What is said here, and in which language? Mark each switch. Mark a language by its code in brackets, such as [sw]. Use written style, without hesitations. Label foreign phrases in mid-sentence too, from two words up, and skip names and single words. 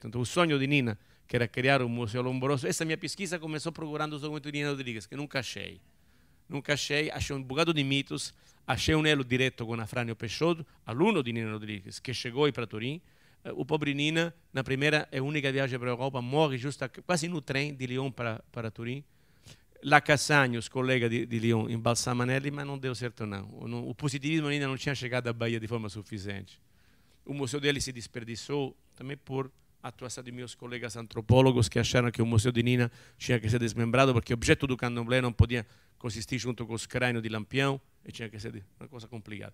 [pt] Então, o sonho de Nina, que era criar um museu Lombroso, essa minha pesquisa começou procurando os documentos de Nina Rodrigues, que nunca achei. Achei um bocado de mitos, achei um elo direto com Afrânio Peixoto, aluno de Nina Rodrigues, que chegou para Turim. O pobre Nina, na primeira e única viagem para a Europa, morre quase no trem de Lyon para Turim. [it] La Cassagnos, collega di Lyon, imbalsama Anelli, ma non [pt] deu certo não. O positivismo ainda não tinha chegado à Bahia de forma suficiente. O museu dele se desperdiçou também por atuação de meus colegas antropólogos que acharam que o Museu de Nina tinha que ser desmembrado porque o objeto do candomblé não podia consistir junto com os crânios de Lampião e tinha que ser uma coisa complicada.